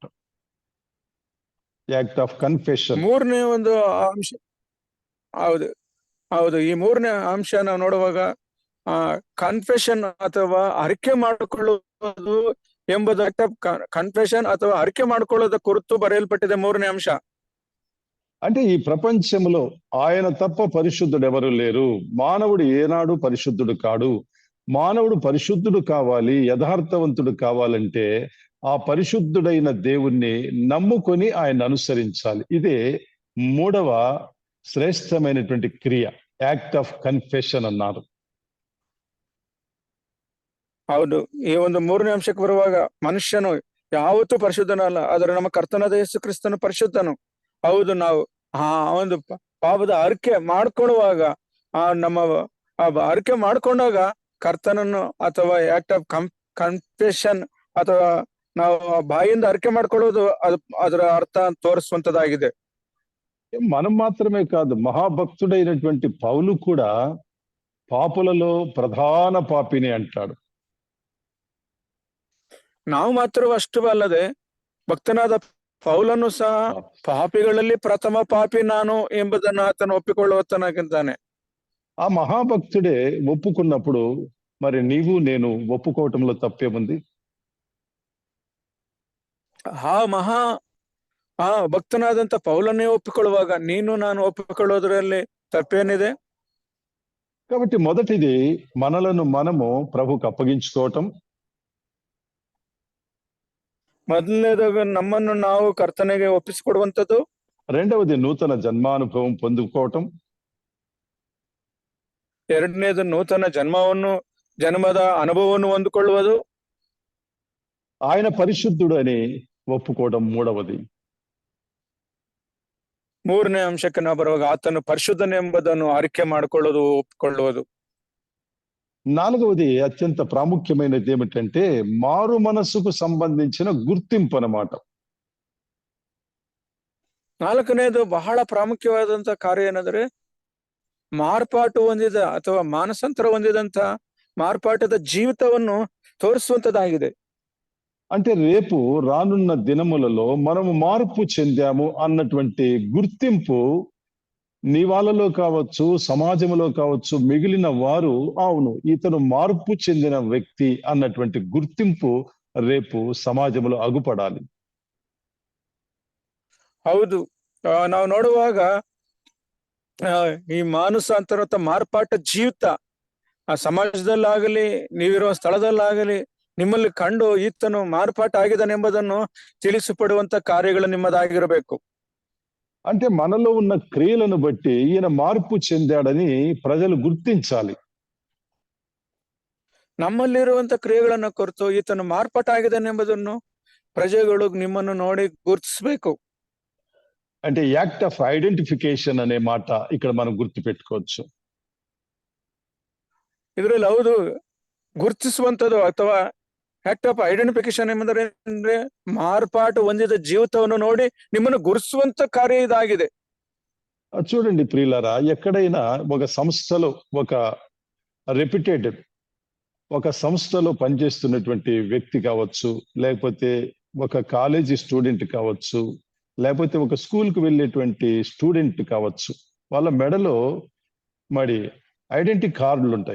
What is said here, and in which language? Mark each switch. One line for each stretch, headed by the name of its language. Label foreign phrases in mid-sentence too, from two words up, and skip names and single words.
English: act of confession.
Kannada: ಮೂರನೇ ಒಂದು ಅಂಶ, ಹೌದು ಹೌದು, ಈ ಮೂರನೇ ಅಂಶ ನಾವು ನೋಡುವಾಗ ಕನ್ಫೆಷನ್ ಅಥವಾ ಅರಿಕೆ ಮಾಡಿಕೊಳ್ಳುವುದು ಎಂಬುದು
English: act of confession
Kannada: ಅಥವಾ ಅರಿಕೆ ಮಾಡಿಕೊಳ್ಳೋದ ಕುರಿತು ಬರೆಯಲ್ಪಟ್ಟಿದೆ ಮೂರನೇ ಅಂಶ.
Telugu: అంటే ఈ ప్రపంచంలో ఆయన తప్ప పరిశుద్ధుడు ఎవరు లేరు. మానవుడు ఏనాడు పరిశుద్ధుడు కాడు. మానవుడు పరిశుద్ధుడు కావాలి, యథార్థవంతుడు కావాలంటే ఆ పరిశుద్ధుడైన దేవుణ్ణి నమ్ముకొని ఆయన అనుసరించాలి. ఇదే మూడవ శ్రేష్టమైనటువంటి క్రియ,
English: act of confession
Telugu: అన్నారు.
Kannada: ಹೌದು, ಈ ಒಂದು ಮೂರನೇ ಅಂಶಕ್ಕೆ ಬರುವಾಗ ಮನುಷ್ಯನು ಯಾವತ್ತೂ ಪರಿಶುದ್ಧನಲ್ಲ, ಆದ್ರೆ ನಮ್ಮ ಕರ್ತನಾದ ಯೇಸು ಕ್ರಿಸ್ತನು ಪರಿಶುದ್ಧನು. ಹೌದು, ನಾವು ಒಂದು ಪಾಪದ ಅರಿಕೆ ಮಾಡ್ಕೊಳ್ಳುವಾಗ ನಮ್ಮ ಅರಿಕೆ ಮಾಡ್ಕೊಂಡಾಗ ಕರ್ತನನ್ನು ಅಥವಾ
English: act of confession
Kannada: ಅಥವಾ ನಾವು ಬಾಯಿಂದ ಅರಿಕೆ ಮಾಡ್ಕೊಳ್ಳೋದು ಅದರ ಅರ್ಥ ತೋರಿಸುವಂತದ್ದಾಗಿದೆ.
Telugu: మనం మాత్రమే కాదు, మహాభక్తుడైనటువంటి పౌలు కూడా పాపులలో ప్రధాన పాపిని అంటాడు.
Kannada: ನಾವು ಮಾತ್ರ ಅಷ್ಟು ಅಲ್ಲದೆ ಭಕ್ತನಾದ ಪೌಲನು ಸಹ ಪಾಪಿಗಳಲ್ಲಿ ಪ್ರಥಮ ಪಾಪಿ ನಾನು ಎಂಬುದನ್ನು ಆತನು ಒಪ್ಪಿಕೊಳ್ಳುವತನಾಗಿದ್ದಾನೆ.
Telugu: ఆ మహాభక్తుడే ఒప్పుకున్నప్పుడు మరి నీవు నేను ఒప్పుకోవటంలో తప్పేముంది?
Kannada: ಭಕ್ತನಾದಂತ ಪೌಲನ್ನೇ ಒಪ್ಪಿಕೊಳ್ಳುವಾಗ ನೀನು ನಾನು ಒಪ್ಪಿಕೊಳ್ಳೋದ್ರಲ್ಲಿ ತಪ್ಪೇನಿದೆ?
Telugu: కాబట్టి మొదటిది మనలను మనము ప్రభుకు అప్పగించుకోవటం.
Kannada: ಮೊದಲನೇದಾಗ ನಮ್ಮನ್ನು ನಾವು ಕರ್ತನೆಗೆ ಒಪ್ಪಿಸಿಕೊಡುವಂಥದ್ದು.
Telugu: రెండవది నూతన జన్మానుభవం పొందుకోవటం.
Kannada: ಎರಡನೇದು ನೂತನ ಜನ್ಮದ ಅನುಭವವನ್ನು ಹೊಂದಿಕೊಳ್ಳುವುದು.
Telugu: ఆయన పరిశుద్ధుడు అని ఒప్పుకోవడం మూడవది.
Kannada: ಮೂರನೇ ಅಂಶಕ್ಕೆ ನಾವು ಬರುವಾಗ ಆತನು ಪರಿಶುದ್ಧನೆಂಬುದನ್ನು ಅರಿಕೆ ಮಾಡಿಕೊಳ್ಳುವುದು, ಒಪ್ಪಿಕೊಳ್ಳುವುದು.
Telugu: నాలుగవది అత్యంత ప్రాముఖ్యమైనది ఏమిటంటే మారు మనసుకు సంబంధించిన గుర్తింపు అన్నమాట.
Kannada: ನಾಲ್ಕನೇದು ಬಹಳ ಪ್ರಾಮುಖ್ಯವಾದಂತ ಕಾರ್ಯ ಏನಂದ್ರೆ ಮಾರ್ಪಾಟು ಹೊಂದಿದ ಅಥವಾ ಮಾನಸಾಂತರ ಹೊಂದಿದಂತ ಮಾರ್ಪಾಟದ ಜೀವಿತವನ್ನು ತೋರಿಸುವಂತದ್ದಾಗಿದೆ.
Telugu: అంటే రేపు రానున్న దినములలో మనము మార్పు చెందాము అన్నటువంటి గుర్తింపు నీ వాళ్ళలో కావచ్చు, సమాజంలో కావచ్చు, మిగిలిన వారు అవును ఇతను మార్పు చెందిన వ్యక్తి అన్నటువంటి గుర్తింపు రేపు సమాజంలో అగుపడాలి.
Kannada: ಹೌದು, ನಾವು ನೋಡುವಾಗ ಈ ಮಾನಸಾಂತರ ಮಾರ್ಪಾಟ ಜೀವಿತ ಆ ಸಮಾಜದಲ್ಲಾಗಲಿ ನೀವಿರುವ ಸ್ಥಳದಲ್ಲಾಗಲಿ ನಿಮ್ಮಲ್ಲಿ ಕಂಡು ಈತನು ಮಾರ್ಪಾಟ ಆಗಿದ್ದಾನೆಂಬುದನ್ನು ತಿಳಿಸಿಪಡುವಂತ ಕಾರ್ಯಗಳು ನಿಮ್ಮದಾಗಿರಬೇಕು.
Telugu: అంటే మనలో ఉన్న క్రియలను బట్టి ఈయన మార్పు చెందాడని ప్రజలు గుర్తించాలి.
Kannada: ನಮ್ಮಲ್ಲಿರುವಂತ ಕ್ರಿಯೆಗಳನ್ನ ಕುರಿತು ಈತನು ಮಾರ್ಪಾಟ ಆಗಿದ್ದಾನೆಂಬುದನ್ನು ಪ್ರಜೆಗಳು ನಿಮ್ಮನ್ನು ನೋಡಿ ಗುರುತಿಸಬೇಕು.
Telugu: అంటే
English: act of identification
Telugu: అనే మాట ఇక్కడ మనం గుర్తు పెట్టుకోవచ్చు.
Kannada: ಇದರಲ್ಲಿ ಹೌದು, ಗುರುತಿಸುವಂಥದ್ದು ಅಥವಾ
English: act of identification
Kannada: ಎಂಬುದರ ಮಾರ್ಪಾಟು ಹೊಂದಿದ ಜೀವಿತವನ್ನು ನೋಡಿ ನಿಮ್ಮನ್ನು ಗುರುತಿಸುವಂತ ಕಾರ್ಯ ಇದಾಗಿದೆ.
Telugu: చూడండి ప్రియులారా, ఎక్కడైనా ఒక సంస్థలో ఒక రెప్యూటెడ్ ఒక సంస్థలో పనిచేస్తున్నటువంటి వ్యక్తి కావచ్చు, లేకపోతే ఒక
English: college student
Telugu: కావచ్చు, లేకపోతే ఒక స్కూల్కి వెళ్ళేటువంటి స్టూడెంట్ కావచ్చు, వాళ్ళ మెడలో మరి
English: identity cards
Telugu: ఉంటాయి.